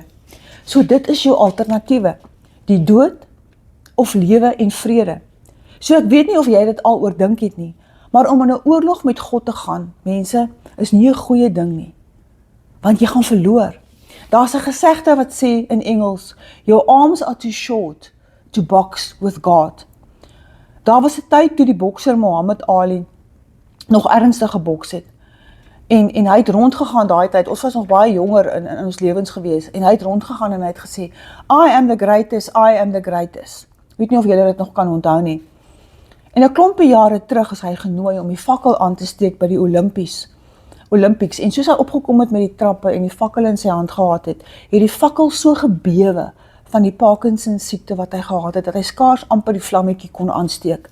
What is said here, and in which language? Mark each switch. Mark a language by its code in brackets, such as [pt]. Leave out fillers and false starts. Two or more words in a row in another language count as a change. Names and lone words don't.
[af] So dit is jou alternatiewe, die dood of lewe en vrede. So ek weet nie of jy dit al oordink het nie, maar om in 'n oorlog met God te gaan, mense, is nie 'n goeie ding nie, want jy gaan verloor. Daar's 'n gesegde wat sê in Engels, [en] your arms are too short to box with God. [af] Daar was 'n tyd toe die bokser Muhammad Ali nog ernstig geboks het. En hy het rondgegaan daai tyd, ons was nog baie jonger in ons lewens gewees, en hy het rondgegaan en hy het gesê, [en] I am the greatest, I am the greatest. [af] Ek weet nie of julle dit nog kan onthou nie. En 'n klompie jare terug is hy genooi om die fakkel aan te steek by die Olympics. En soos hy opgekom het met die trappe en die fakkel in sy hand gehad het die fakkel so gebewe van die Parkinson siekte wat hy gehad het, dat hy skaars amper die vlammetjie kon aansteek.